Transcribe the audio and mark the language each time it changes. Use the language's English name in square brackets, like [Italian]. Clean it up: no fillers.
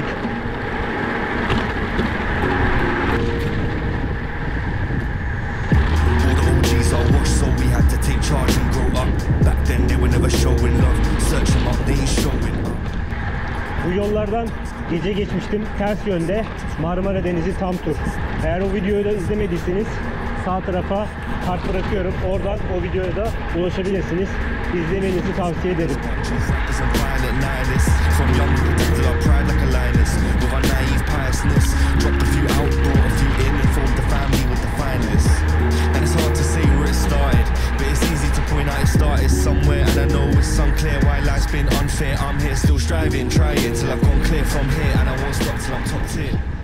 [English] All the OGs I watched, so we had to take charge and grow up. Back then they were never showing love. Search them up, they ain't showing up. [Turkish] Bu yollardan gece geçmiştim ters yönde, Marmara Denizi tam tur. Eğer o videoyu da izlemediyseniz sağ tarafa kart bırakıyorum. Oradan o videoya da ulaşabilirsiniz. İzlemenizi tavsiye ederim. [English] Rappers and violent nihilists. From young we protected our pride like a lioness. With our naive piousness, dropped a few outdoor, a few in, and formed the family with the finalists. And it's hard to say where it started, but it's easy to point out it started somewhere. And I know it's unclear why life's been unfair. I'm here still striving, trying till I've gone clear from here, and I won't stop till I'm top tier.